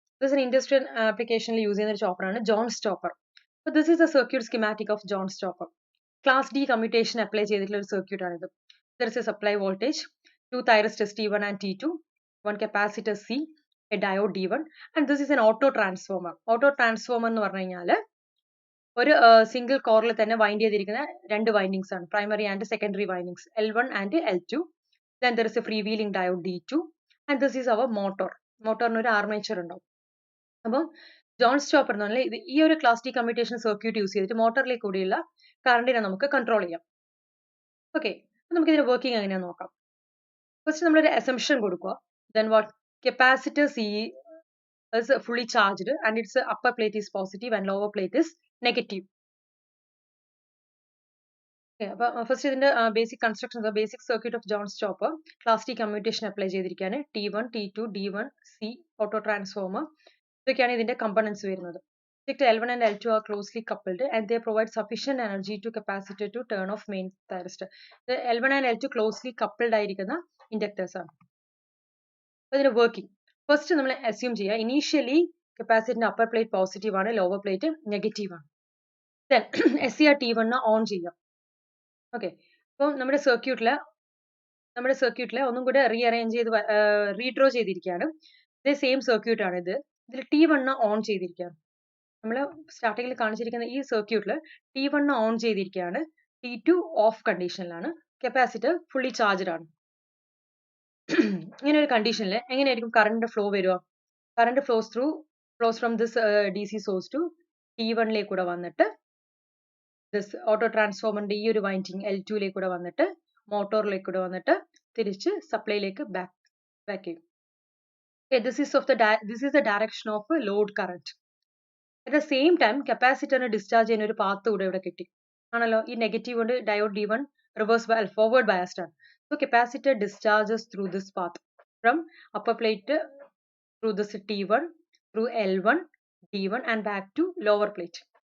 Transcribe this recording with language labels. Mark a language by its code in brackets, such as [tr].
[ml] This in industrial ആപ്ലിക്കേഷനിൽ use ചെയ്യുന്ന ഒരു ചോപ്പർ ആണ് ജോൺസ് ചോപ്പർ. അപ്പോൾ [en] This is a circuit schematic of Jones chopper. [ml] Class D commutation apply ചെയ്തിട്ടുള്ള ഒരു സർക്യൂട്ട് ആണിത്. [en] There is a supply voltage, 2 thyristors T1 and T2, 1 capacitor C, a diode D1, and this is an auto transformer. [ml] Auto transformer എന്ന് പറഞ്ഞു കഴിഞ്ഞാൽ ഒരു single കോറിൽ തന്നെ wind ചെയ്തിരിക്കുന്ന രണ്ട് വൈൻഡിങ്സ് ആണ്, primary and secondary windings L1 and L2. [en] Then there is a freewheeling diode D2, and this is our motor. [ml] മോട്ടോറിന് ഒരു ആർമേച്ചർ ഉണ്ടാവും. അപ്പം ജോൺസ് ചോപ്പർ എന്ന് പറഞ്ഞാൽ ഈ ഒരു class D commutation circuit use ചെയ്തിട്ട് മോട്ടറിലേക്ക് കൂടിയുള്ള കറണ്ടിനെ നമുക്ക് കൺട്രോൾ ചെയ്യാം. ഓക്കെ, നമുക്ക് ഇതിന്റെ വർക്കിംഗ് എങ്ങനെയാണെന്ന് നോക്കാം. ഫസ്റ്റ് നമ്മളൊരു അസംപ്ഷൻ കൊടുക്കുക. [en] Then what? Capacitor C is fully charged and its upper plate is positive and lower plate is negative. [ml] അപ്പോൾ ഫസ്റ്റ് ഇതിന്റെ basic construction, basic circuit of John's chopper class D commutation apply ചെയ്തിരിക്കുകയാണ്. T1, T2, D1, C auto transformer, ഇതൊക്കെയാണ് ഇതിന്റെ components വരുന്നത്. [en] L1 and L2 are closely coupled and they provide sufficient energy to capacitor to turn off main thyristor. [ml] L1 and L2 closely coupled ആയിരിക്കുന്ന inductors ആണ്. അപ്പോൾ ഇതിന്റെ working first നമ്മൾ assume ചെയ്യുക, initially കപ്പാസിറ്ററിന്റെ അപ്പർ പ്ലേറ്റ് പോസിറ്റീവ് ആണ്, lower plate negative ആണ്. Then SCR T1 on ചെയ്യാം. ഓക്കെ, അപ്പോൾ നമ്മുടെ സർക്യൂട്ടിൽ ഒന്നും കൂടെ റീഅറേഞ്ച് ചെയ്ത് റീഡ്രോ ചെയ്തിരിക്കുകയാണ്. ഇതേ സെയിം സർക്യൂട്ട് ആണ് ഇത്. ഇതിൽ T1 ഓൺ ചെയ്തിരിക്കുകയാണ്. നമ്മൾ സ്റ്റാർട്ടിങ്ങിൽ കാണിച്ചിരിക്കുന്ന ഈ സർക്യൂട്ടിൽ T1 ഓൺ ചെയ്തിരിക്കുകയാണ്, T2 of കണ്ടീഷനിലാണ്, capacitor fully charged ആണ്. ഇങ്ങനെ ഒരു കണ്ടീഷനിൽ എങ്ങനെയായിരിക്കും കറണ്ട് ഫ്ലോ വരിക? [en] current flows from this DC source to [ml] T1 കൂടെ വന്നിട്ട് ദിസ് ഓട്ടോ ട്രാൻസ്ഫോമറിന്റെ ഈ ഒരു വൈൻഡിങ് L2 കൂടെ വന്നിട്ട് മോട്ടോറിലേക്ക് കൂടെ വന്നിട്ട് തിരിച്ച് സപ്ലൈയിലേക്ക് ബാക്ക് ചെയ്യും. [en] This is the direction of load current. At the same time [ml] കപ്പാസിറ്ററിന് ഡിസ്ചാർജ് ചെയ്യുന്ന ഒരു പാത്ത് കൂടെ ഇവിടെ കിട്ടി ആണല്ലോ. ഈ നെഗറ്റീവ് കൊണ്ട് ഡയോഡ് D1 forward biased ആണ്. [en] So capacitor discharges through this path from upper plate through this T1 through L1 D1 and back to lower plate.